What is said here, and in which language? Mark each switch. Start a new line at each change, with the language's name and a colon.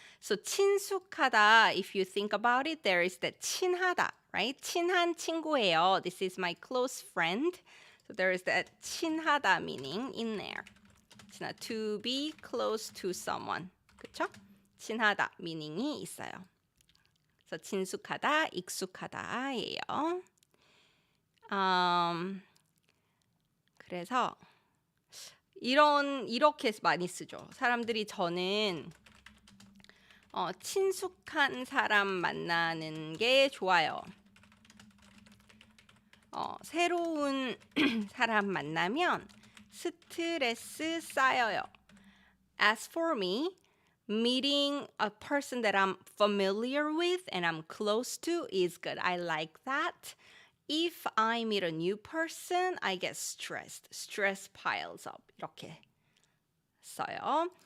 English: So 친숙하다, if you think about it, there is that 친하다, right?
Korean: 친한 친구예요.
English: This is my close friend. So there is that 친하다 meaning in there. To be close to someone.
Korean: 그쵸? 친하다 meaning이 있어요. 그래서 친숙하다, 익숙하다예요. 그래서 이렇게 많이 쓰죠. 사람들이 저는 친숙한 사람 만나는 게 좋아요. 새로운 사람 만나면 스트레스 쌓여요.
English: As for me, meeting a person that I'm familiar with and I'm close to is good. I like that. If I meet a new person, I get stressed. Stress piles up.
Korean: 이렇게 써요.